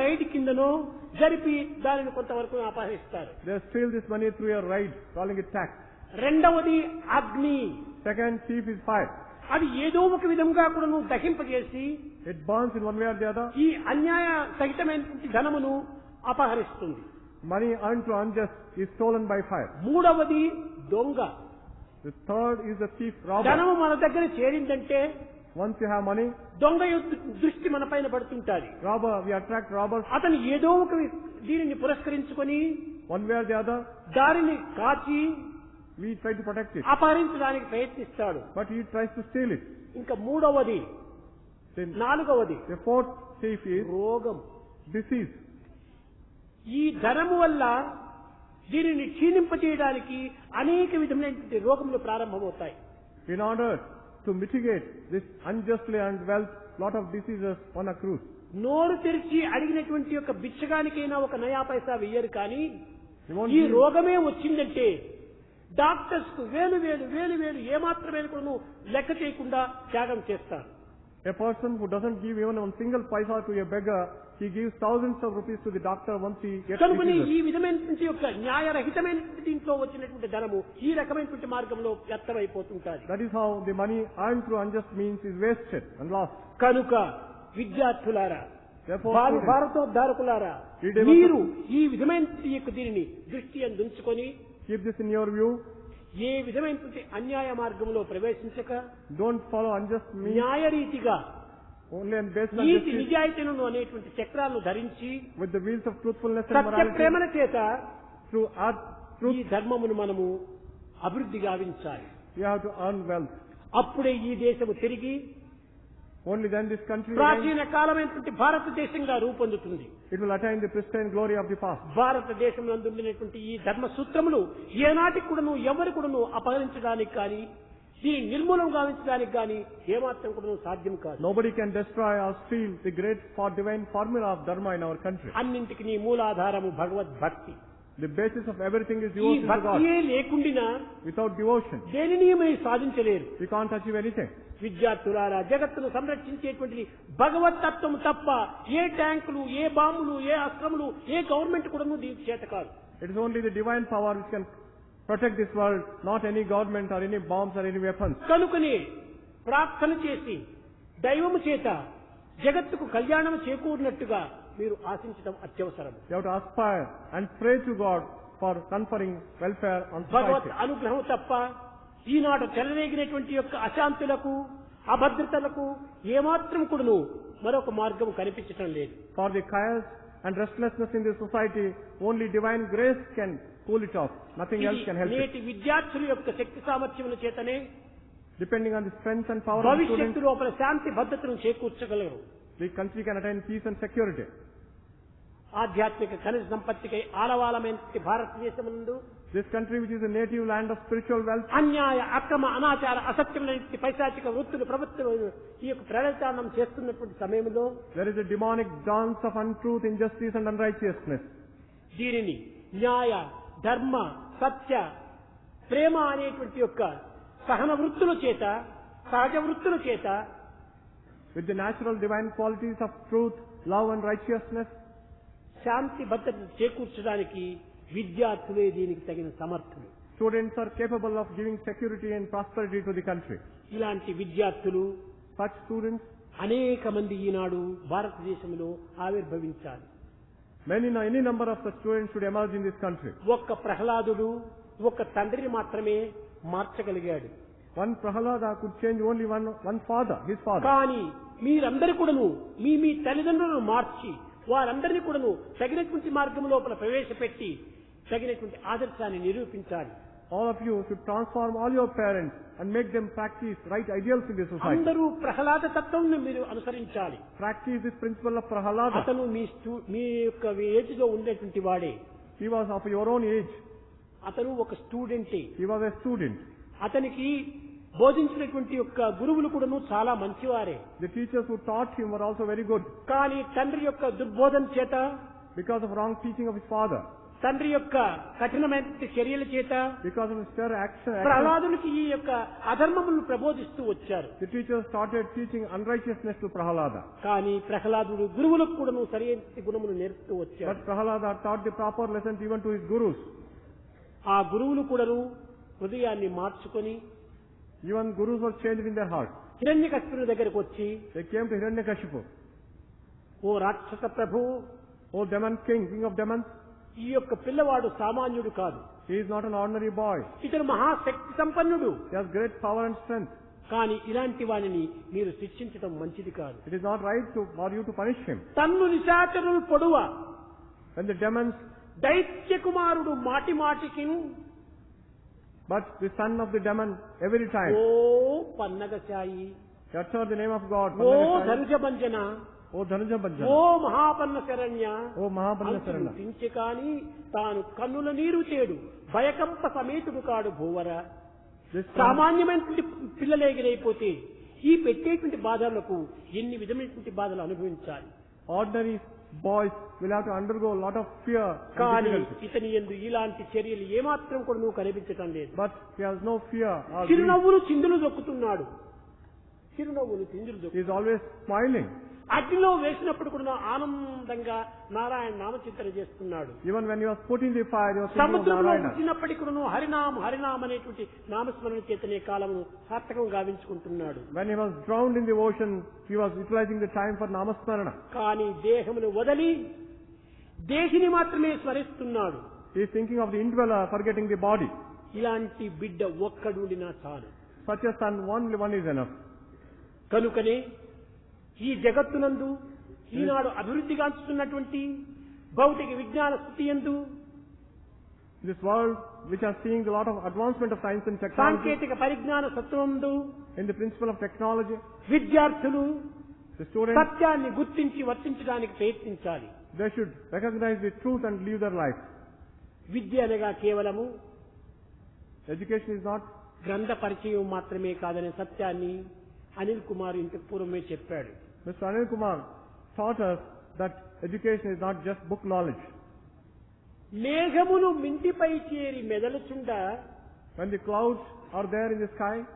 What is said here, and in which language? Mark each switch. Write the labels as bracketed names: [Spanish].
[Telugu] Ride కిందనో జరిపి దానిని కొంతవరకు అపహరిస్తారు. [English] They steal this money through a raid, calling it tax. [Telugu] రెండవది అగ్ని. [English] Second thief is fire. [Telugu] అది ఏదో ఒక విధంగా కూడా దహింపజేసి [English] It burns in one way or the other. [Telugu] ఈ అన్యాయ సహితమైనటువంటి ధనమును అపహరిస్తుంది. [English] Money earned through unjust is stolen by fire. [Telugu] మూడవది దొంగ. [English] The third is the thief, robber. [Telugu] ధనము మన దగ్గర చేరిందంటే [English] Once you have money, [Telugu] దొంగ యొక్క దృష్టి మన పైన పడుతుంటాది. [English] robber, we attract robbers [Telugu] అతను ఏదో ఒక దీనిని పురస్కరించుకొని [English] one way or the other. [Telugu] దారిని కాచి [English] We try to protect it. [Telugu] అపహరించడానికి ప్రయత్నిస్తాడు. [English] But he tries to steal it. [Telugu] ఇంకా మూడవది, [English] Then [Telugu] నాలుగవది [English] the fourth thief is [Telugu] రోగం. [English] disease. [Telugu] ఈ ధనము వల్ల దీనిని క్షీణింపజేయడానికి అనేక విధమైనటువంటి రోగములు ప్రారంభమవుతాయి. [English] In order to mitigate this unjustly earned wealth, lot of diseases on a cruise. [Telugu] నోరు తెరిచి అడిగినటువంటి యొక్క బిచ్చగానికైనా ఒక నయా పైసా వెయ్యరు. కానీ [English] You won't [Telugu] ఈ [English] give- [Telugu] రోగమే వచ్చిందంటే డాక్టర్స్ కు వేలు వేలు వేలు వేలు ఏమాత్రమే కూడా లెక్క చేయకుండా త్యాగం చేస్తారు. [English] A person who doesn't give even one single paisa to a beggar, he gives thousands of rupees to the doctor once he gets [Telugu] కనుకని [English] diseases. [Telugu] ఈ విధమైనటువంటి యొక్క న్యాయరహితమైనటువంటి దీంట్లో వచ్చినటువంటి ధనము ఈ రకమైనటువంటి మార్గంలో వ్యర్థమైపోతుంటాది. [English] That is how the money earned through unjust means is wasted and lost. [Telugu] కనుక విద్యార్థులారా, [English] Therefore, students, [Telugu] భారతోద్ధారకులారా, ఈ దేవత- మీరు ఈ విధమైనటువంటి యొక్క దీనిని దృష్టి అందుంచుకొని [English] keep this in your view. [Telugu] ఏ విధమైనటువంటి అన్యాయ మార్గంలో ప్రవేశించక [English] Don't follow unjust means [Telugu] న్యాయరీతిగా [English] only and based on [Telugu] NITI [English] justice, [Telugu] నిజాయితీలను అనేటువంటి చక్రాలను ధరించి [English] with the wheels of truthfulness and [Telugu] Satya [English] morality. [Telugu] ప్రేమల చేత [English] Through earth, [Telugu] ఈ [English] truth, [Telugu] ధర్మమును మనము అభివృద్ధి గావించాలి. [English] you have to earn wealth. [Telugu] అప్పుడే ఈ దేశము తిరిగి [English] Only then this country will [Telugu] ప్రాచీన కాలమైనటువంటి భారతదేశంగా రూపొందుతుంది. [English] it will attain the pristine glory of the past. [Telugu] భారతదేశంలో ఉండినటువంటి ఈ ధర్మ సూత్రములు ఏనాటికి కూడాను ఎవరు కూడాను అపహరించడానికి కానీ దీని నిర్మూలన గావించడానికి కానీ ఏమాత్రం కూడాను సాధ్యం కాదు. [English] Nobody can destroy or steal the great divine formula of dharma in our country. [Telugu] అన్నింటికి మూలాధారము భగవద్భక్తి. [English] The basis of everything is [Telugu] ఈ [English] devotion to God. [Telugu] భక్తియే లేకుండా [English] Without devotion, [Telugu] దేనిని మీరు సాధించలేరు. [English] we can't achieve anything. [Telugu] విద్యార్థులారా, జగత్తును సంరక్షించేటువంటి భగవత్ తత్వం తప్ప ఏ ట్యాంకులు, ఏ బాంబులు, ఏ అస్త్రములు, ఏ గవర్నమెంట్ కూడా దీనికి చేత కాదు. [English] It is only the divine power which can protect this world, not any government or any bombs or any weapons. [Telugu] కనుకనే ప్రార్థన చేసి దైవము చేత జగత్తుకు కళ్యాణం చేకూరినట్టుగా మీరు ఆశించడం అత్యవసరం. [English] You have to aspire and pray to God for conferring welfare on [Telugu] Bhagwat [English] society. [Telugu] అనుగ్రహం తప్ప ఈనాడు చెలరేగినటువంటి యొక్క అశాంతులకు, అభద్రతలకు ఏమాత్రం కూడాను మరొక మార్గం కనిపించటం లేదు. [English] For the chaos and restlessness in the society, only divine grace can cool it off. Nothing else can help it. [Telugu] నేటి విద్యార్థుల యొక్క శక్తి సామర్థ్యముల చేతనే [English] Depending on the strength and power of the [Telugu] భవిష్యత్తు [English] students, [Telugu] లోపల శాంతి భద్రతను చేకూర్చగలరు. [English] the country can attain peace and security. [Telugu] ఆధ్యాత్మిక ఖనిజ సంపత్తికై ఆలవాలమైన భారతదేశమునందు [English] This country, which is a native land of spiritual wealth, [Telugu] అన్యాయ, అక్రమ, అనాచార, అసత్యమైన పైశాచిక వృత్తులు ప్రభుత్వం ఈ యొక్క ప్రణాళికానం చేస్తున్నటువంటి సమయంలో [English] there is a demonic dance of untruth, injustice and unrighteousness. [Telugu] దీనిని న్యాయ, ధర్మ, సత్య, ప్రేమ అనేటువంటి యొక్క సహన వృత్తుల చేత, సహజ వృత్తుల చేత [English] With the natural divine qualities of truth, love and righteousness, [Telugu] శాంతి భద్రత చేకూర్చడానికి విద్యార్థులే దీనికి తగిన సమర్థులు. [English] students are capable of giving security and prosperity to the country. [Telugu] ఇలాంటి విద్యార్థులు [English] Such students, [Telugu] అనేక మంది ఈనాడు భారతదేశంలో ఆవిర్భవించాలి. [English] any number of such students should emerge in this country. [Telugu] ఒక్క ప్రహ్లాదుడు ఒక తండ్రిని మాత్రమే మార్చగలిగాడు. [English] One Prahalada could change only one father, his father. [Telugu] కానీ మీరందరూ కూడాను మీ మీ తల్లిదండ్రులను మార్చి వారందరినీ కూడాను తగినటువంటి మార్గం లోపల ప్రవేశపెట్టి తగినటువంటి ఆదర్శాన్ని నిరూపించాలి. [English] All of you should transform all your parents and make them practice right ideals in the society. [Telugu] అందరూ ప్రహ్లాద తత్వం మీరు అనుసరించాలి. [English] Practice this principle of Prahalada. [Telugu] అతను మీ యొక్క ఏజ్ లో ఉండేటువంటి వాడే. [English] He was of your own age. [Telugu] అతను ఒక స్టూడెంటే. [English] He was a student. [Telugu] అతనికి బోధించినటువంటి యొక్క గురువులు కూడాను చాలా మంచివారే. [English] The teachers who taught him were also very good. [Telugu] కానీ తండ్రి యొక్క దుర్బోధన చేత, [English] Because of wrong teaching of his father, [Telugu] తండ్రి యొక్క కఠినమైన చర్యల చేత [English] because of his steril action, [Telugu] ప్రహ్లాదునికి ఈ యొక్క అధర్మములను ప్రబోధిస్తూ వచ్చారు. [English] the teachers started teaching unrighteousness to Prahalada. [Telugu] కానీ ప్రహ్లాదుడు గురువులకు కూడాను సరైన గుణములు నేర్పుతూ వచ్చారు. [English] But Prahalada taught the proper lessons even to his gurus. [Telugu] ఆ గురువులు కూడాను హృదయాన్ని మార్చుకొని [English] Even gurus were changed in their heart. [Telugu] హిరణ్యకశిపుని దగ్గరకు వచ్చి, [English] They came to Hiranyakashipu. [Telugu] ఓ రాక్షస ప్రభు, [English] Oh demon king, king of demons, [Telugu] ఈ యొక్క పిల్లవాడు సామాన్యుడు కాదు. [English] he is not an ordinary boy. [Telugu] ఇతను మహాశక్తి సంపన్నుడు. [English] He has great power and strength. [Telugu] కానీ ఇలాంటి వానిని మీరు శిక్షించడం మంచిది కాదు. [English] It is not right for you to punish him. [Telugu] తన్ను నిశాచరులు పొడువ [English] When the demons, [Telugu] దైత్య కుమారుడు మాటి మాటికి [English] but the son of the demon every time, [Telugu] oh పన్నగశాయి, [English] he uttered the name of God. [Telugu] Oh [English] Pannagashai. [Telugu] ధనుజభంజన, [English] Oh Dhanuja [Telugu] oh [English] Bhajana. [Telugu] మహాపన్న Saranya [English] Oh Mahapanna Sarana. [Telugu] పించి కాని తాను కన్నుల నీరు తేడు భయకంప సమేతుడు కాడు భూవర. [English] This son, [Telugu] సామాన్యమైనటువంటి పిల్లలేగిరైపోతే ఈ పెట్టేటువంటి బాధలకు ఎన్ని విధమైనటువంటి బాధలు అనుభవించాలి. [English] ordinary boys will have to undergo a lot of fear and [Telugu] కానీ [English] difficulty. [Telugu] ఇతని యందు ఇలాంటి చర్యలు ఏమాత్రం కూడా నువ్వు కనిపించటం లేదు. [English] But he has no fear or grief. [Telugu] చిరునవ్వులు చిందులు దొక్కుతున్నాడు. చిరునవ్వులు చిందులు [English] He [Telugu] దొక్కు [English] is always smiling. [Telugu] అగ్నిలో వేసినప్పుడు కూడా ఆనందంగా నారాయణ నామచింతన చేస్తున్నాడు. [English] Even when he was put in the fire, he was thinking of [Telugu] సముద్రంలో [English] Narayana. [Telugu] వచ్చినప్పటికీ కూడా హరినామ అనేటువంటి నామస్మరణ చేతనే కాలము సార్థకం గావించుకుంటున్నాడు. [English] When he was drowned in the ocean, he was utilizing the time for Namasmarana. [Telugu] కానీ దేహమును వదలి దేహిని మాత్రమే స్మరిస్తున్నాడు. [English] He is thinking of the indweller, forgetting the body. [Telugu] ఇలాంటి బిడ్డ ఒక్కడుండినా చాలు. [English] Such a son, only one is enough. [Telugu] కనుకనే ఈ జగత్తునందు ఈనాడు అభివృద్ధిగాంచుతున్నటువంటి భౌతిక విజ్ఞాన స్థితి యందు, [English] This world, which are seeing a lot of advancement of science and technology, [Telugu] సాంకేతిక పరిజ్ఞాన సత్వందు [English] in the principle of technology, [Telugu] విద్యార్థులు [English] The students, [Telugu] సత్యాన్ని గుర్తించి వర్తించడానికి ప్రయత్నించాలి. [English] they should recognize the truth and live their life. [Telugu] విద్య అనగా కేవలము [English] Education is not [Telugu] గ్రంథ పరిచయం మాత్రమే కాదనే సత్యాన్ని అనిల్ కుమార్ ఇంతకు పూర్వమే చెప్పాడు. [English] Mr. Anil Kumar taught us that education is not just book knowledge. [Telugu] మేఘములు మింటిపై చేరి మెదలుచుండ [English] When the clouds are there in the sky,